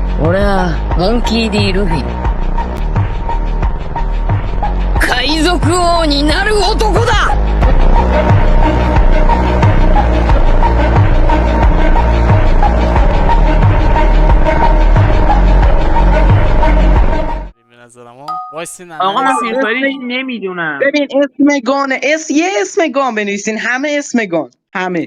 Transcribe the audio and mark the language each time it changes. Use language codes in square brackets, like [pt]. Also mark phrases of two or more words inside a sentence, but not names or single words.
[ja] 俺はモンキー D ルフィ。海賊王になる男だ。 [fa] به نظرم ها وایسین آقا من ننویسین. فری فایرش نمیدونم. ببین اسم گانه یه اسم گان بنویسین، همه اسم گان، همه